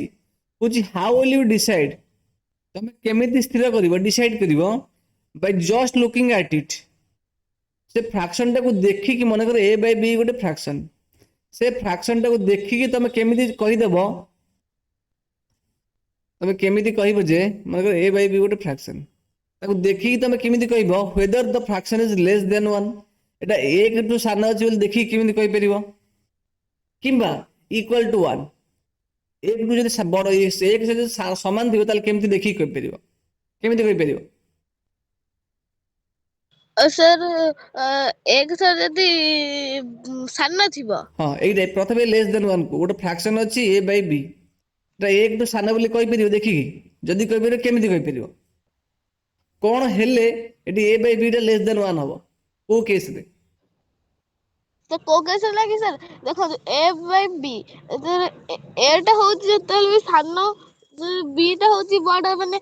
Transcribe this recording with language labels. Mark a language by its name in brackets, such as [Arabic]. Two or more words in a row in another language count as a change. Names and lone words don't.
[English] କହୁଛି how will you decide [Odia] ତମେ କେମିତି ସ୍ଥିର କରିବ ଡିସାଇଡ୍ କରିବ [English] by just looking at it. [Odia] ସେ ଫ୍ରାକ୍ସନ ଟାକୁ ଦେଖିକି ମନେକର a/b ଗୋଟେ ଫ୍ରାକ୍ସନ, ସେ ଫ୍ରାକ୍ସନ ଟାକୁ ଦେଖିକି ତମେ କେମିତି କହିଦବ, ତମେ କେମିତି କହିବ ଯେ ମନେକର a/b ଗୋଟେ ଫ୍ରାକ୍ସନ, ତାକୁ ଦେଖିକି ତମେ କେମିତି କହିବ [English] whether the fraction is less than 1, [Odia] ଏଟା 1 ଠୁ ସାନ ଅଛି ବୋଲି ଦେଖିକି କେମିତି କହିପାରିବ, କିମ୍ବା [English] equal to 1, [Odia] 1 ଠୁ ଯଦି ବଡ 1 ଯଦି ସମାନ ଥିବ ତାହେଲେ କେମିତି ଦେଖିକି କହିପାରିବ, କେମିତି କହିପାରିବ? [Hindi] सर एक सर [Odia] ଯଦି ସାନ ଥିବ ହଁ ଏଇଟା ପ୍ରଥମେ [English] less than 1 [Odia] କୁ ଗୋଟେ ଫ୍ରାକ୍ସନ ଅଛି a/b, ଏଟା 1 ଠୁ ସାନ ବୋଲି କହିପାରିବ ଦେଖିକି? ଯଦି କହିପାରିବ କେମିତି କହିପାରିବ? କଣ ହେଲେ ଏଠି a/b ଟା [English] less than 1 [Odia] ହବ? କୋଉ କେସରେ? ତ କୋଉ କେସ ହେଲା କି ସାର୍ ଦେଖନ୍ତୁ a/b ଏଟା ହଉଛି ଯେତେବେଳେ ବି ସାନ, b ଟା ହଉଛି ବଡ ମାନେ